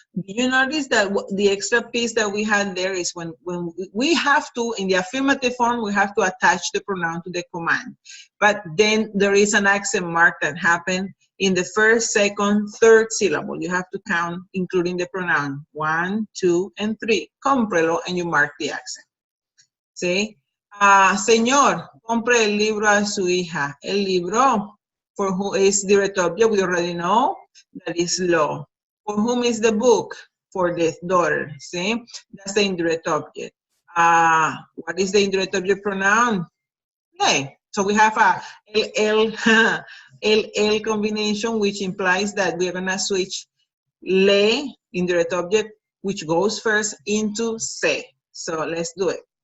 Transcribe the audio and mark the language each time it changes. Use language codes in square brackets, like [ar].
[en] Do you notice that the extra piece that we had there is when we have to, in the affirmative form, we have to attach the pronoun to the command. But then there is an accent mark that happened in the first, second, third syllable. You have to count, including the pronoun, 1, 2, and 3. Cómprelo, and you mark the accent. See? [es] Señor, compre el libro a su hija. El libro, [en] for who is direct object, we already know. That is lo. For whom is the book? For the daughter. See? That's the indirect object. What is the indirect object pronoun? Le. So we have a el combination, which implies that we're going to switch le, indirect object, which goes first, into se. So let's do it.